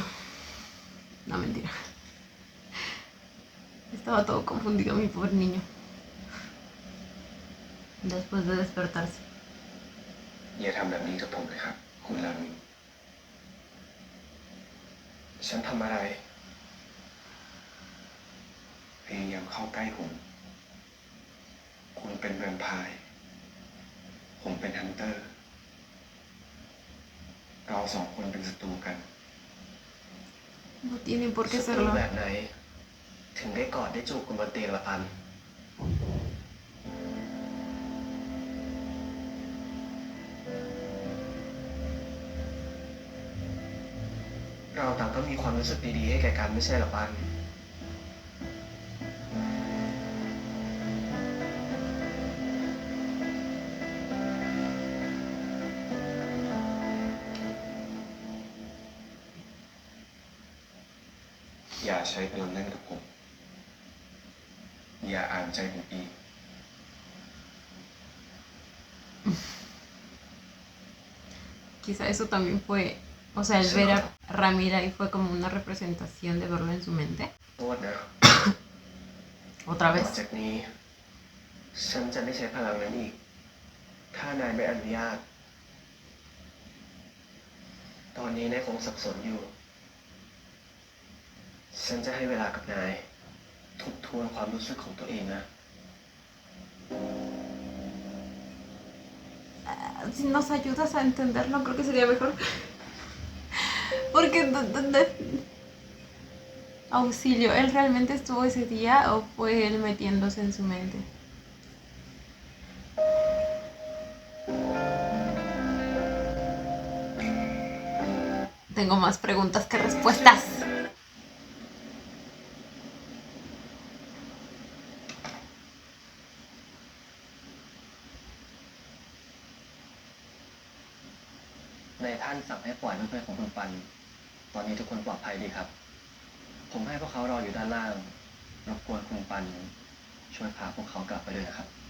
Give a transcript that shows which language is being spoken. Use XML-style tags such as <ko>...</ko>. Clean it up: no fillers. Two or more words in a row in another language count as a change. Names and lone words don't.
<es>No, mentira. Estaba todo confundido mi pobre niño. Después de despertarse.</es> <th>อย่าทำแบบนี้กับผมเลยครับคุณรามินฉันทำอะไรพยายามเข้าใกล้ผมคุณเป็นแวมไพร์ผมเป็นฮันเตอร์เรา2 คนเป็นศัตรูกัน</th> <es>No tiene por qué</es> <th>ศัตรู</th> <es>serlo.</es> <th>แบบไหนถึงได้กอดได้จูบกันบนเตียงละปันเราต่างก็มีความรู้สึกดีๆให้แก่กันไม่ใช่หรอปัน อย่าใช้พลังนั้นกับผมอย่าอ่านใจผมอีก</th> <es>Quizá eso también fue, o sea, el ver a Ramira y fue como una representación de verlo en su mente.</es> <th>โทษนะ</th> <es>Otra</es> <th>ต่อ</th> <es>vez.</es> <th>จากนี้ฉันจะไม่ใช้พลังนั้นอีกถ้านายไม่อนุญาต ตอนนี้นายคงสับสนอยู่ ฉันจะให้เวลากับนายทบทวนความรู้สึกของตัวเองนะ</th> <es>Si nos ayudas a entenderlo, creo que sería mejor. Porque auxilio, ¿él realmente estuvo ese día o fue él metiéndose en su mente? Tengo más preguntas que respuestas.</es> <th>Nàiท่านสั่งให้ปล่อยเพื่อนๆของคุณปัน ตอนนี้ทุกคนปลอดภัยดีครับ ผมให้พวกเขารออยู่ด้านล่าง รบกวนคุณปันช่วยพาพวกเขากลับไปด้วยนะครับ</th>